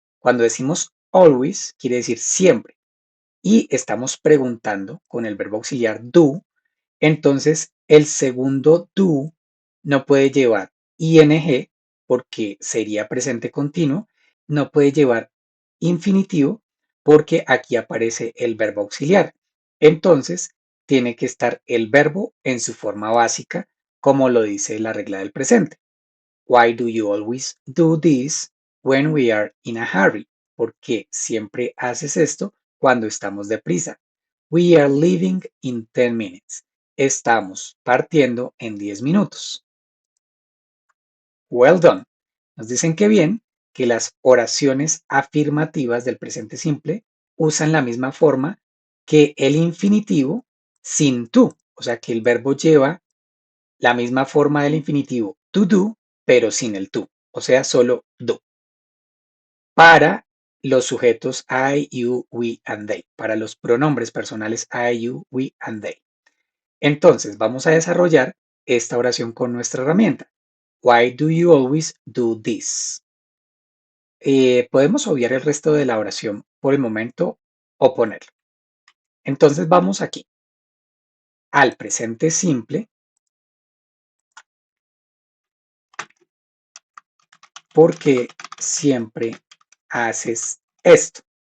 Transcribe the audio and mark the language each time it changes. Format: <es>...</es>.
<es>Cuando decimos always, quiere decir siempre. Y estamos preguntando con el verbo auxiliar do, entonces el segundo do no puede llevar ing porque sería presente continuo, no puede llevar infinitivo porque aquí aparece el verbo auxiliar. Entonces tiene que estar el verbo en su forma básica, como lo dice la regla del presente.</es> <en>Why do you always do this when we are in a hurry?</en> <es>¿Por qué siempre haces esto cuando estamos deprisa?</es> <en>We are leaving in 10 minutes.</en> <es>Estamos partiendo en 10 minutos. Well done. Nos dicen que bien, que las oraciones afirmativas del presente simple usan la misma forma que el infinitivo sin to. O sea que el verbo lleva la misma forma del infinitivo to do, pero sin el to. O sea, solo do. Para los sujetos I, you, we, and they, para los pronombres personales I, you, we, and they. Entonces, vamos a desarrollar esta oración con nuestra herramienta.</es> <en>Why do you always do this?</en> <es>Podemos obviar el resto de la oración por el momento o ponerlo. Entonces, vamos aquí al presente simple porque siempre haces esto.</es>